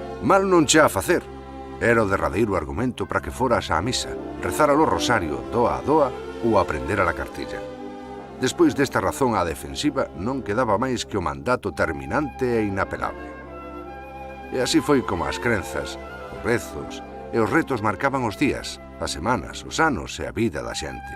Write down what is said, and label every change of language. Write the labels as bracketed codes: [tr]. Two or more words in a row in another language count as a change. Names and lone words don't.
[gl] Mal non che a facer. Era o derradeiro argumento para que foras á misa, rezar o rosario doa a doa ou aprender a la cartilla. Despois desta razón á defensiva non quedaba máis que o mandato terminante e inapelable. E así foi como as crenzas, os rezos e os retos marcaban os días, as semanas, os anos e a vida da xente.